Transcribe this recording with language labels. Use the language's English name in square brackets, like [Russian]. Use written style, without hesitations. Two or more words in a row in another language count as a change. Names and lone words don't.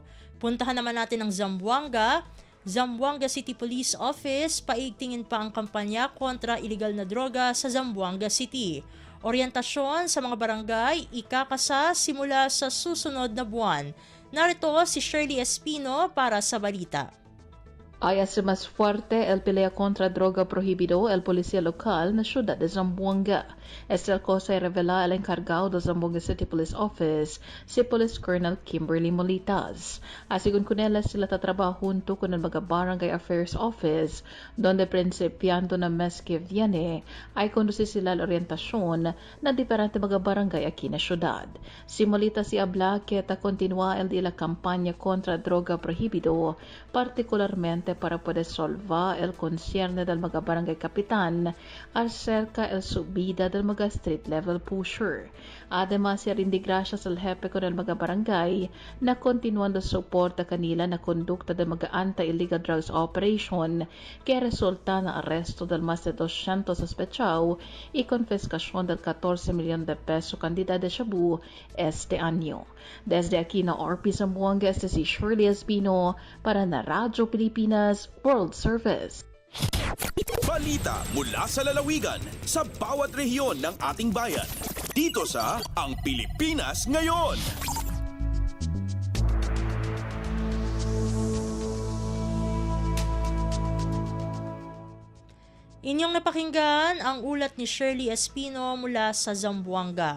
[Filipino] Puntahan naman natin ang Zamboanga City Police Office, paigtingin pa ang kampanya kontra iligal na droga sa Zamboanga City. Orientasyon sa mga barangay ikakasa simula sa susunod na buwan. Narito si Shirley Espino para sa balita. [Chavacano] Ay hace más fuerte el pelea contra droga prohibido el policía local na ciudad de Zamboanga. Esta cosa revela el encargado del Zamboanga City Police Office, si Police Colonel Kimberly Molitas. Asigun kunela sila tatrabaho junto con el mga Barangay Affairs Office, donde principiando na mes que viene ay conduce sila la orientasyon na diferente mga barangay aquí na syudad. Si Molitas si habla que ta continua el de la campaña contra droga prohibido, particularmente para poder solvar el concierne del mga barangay kapitan acerca el subida del mga [English] street level pusher. [Chavacano] Además, [Filipino] siya rin [Chavacano] di gracias al jefe con el mga barangay na continuando soporta kanila na kondukta del mga [English] anti-illegal drugs operation [Chavacano] que resulta na arresto del más de 200 sospechados y confiscación del 14 millones de pesos cantidad de shabu este año. Desde aquí na RP Zamboanga, este si Shirley Espino para na Radyo Pilipinas World Service. [Filipino] Balita mula sa lalawigan sa bawat rehiyon ng ating bayan. Dito sa Ang Pilipinas Ngayon. Inyong napakinggan ang ulat ni Shirley Espino mula sa Zamboanga.